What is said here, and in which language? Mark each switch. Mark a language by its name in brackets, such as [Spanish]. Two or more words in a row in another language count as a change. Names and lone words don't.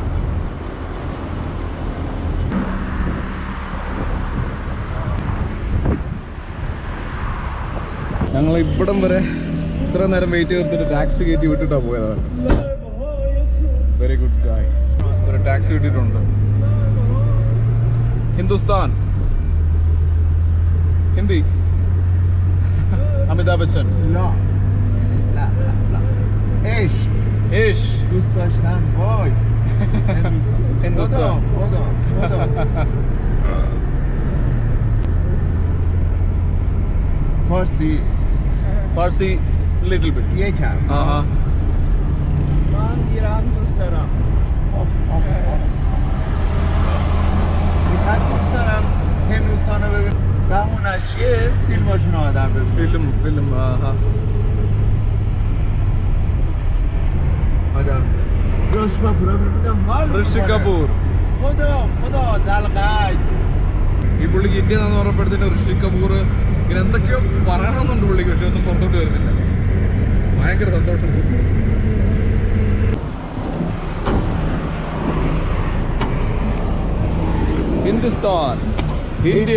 [Malayalam] ഞങ്ങൾ ഇവിടം വരെ ഇത്ര നേരം വെയിറ്റ് ചെയ്തിട്ട് ടാക്സി കയറ്റി വിട്ടിട്ടാണ് പോയതാണ്. [English] very good guy. [Malayalam] ഒരു ടാക്സി കിട്ടിയിട്ടുണ്ട്. ഹിന്ദുസ്ഥാൻ, ഹിന്ദി. അമിതാഭ് ബച്ചൻ. [Arabic] لا لا لا لا ايش ايش [Persian] دوست داشتن وای هندوستان. خدا فارسی فارسی [English] little bit. [Persian] یکم آها. من ایران دوست دارم. من دوست دارم هندوستان رو ببینم. بهونش چیه؟ فیلماشون آدم ببینم. فیلم آها. آدم رشی کپور رو ببینم حال [Malayalam] ഋഷി കപൂർ. [Persian] خدا دلقک. [Malayalam] ഈ പുള്ളിക്ക് ഇന്ത്യ എന്ന് പറഞ്ഞപ്പോഴത്തേന് ഋഷി കപൂർ ഇങ്ങനെ എന്തൊക്കെയോ പറയണമെന്നുണ്ട് പുള്ളിക്ക്, പക്ഷെ ഒന്നും പുറത്തോട്ട് വരുന്നില്ല. ഭയങ്കര സന്തോഷം. ഹിന്ദുസ്ഥാൻ, ഇന്ത്യ.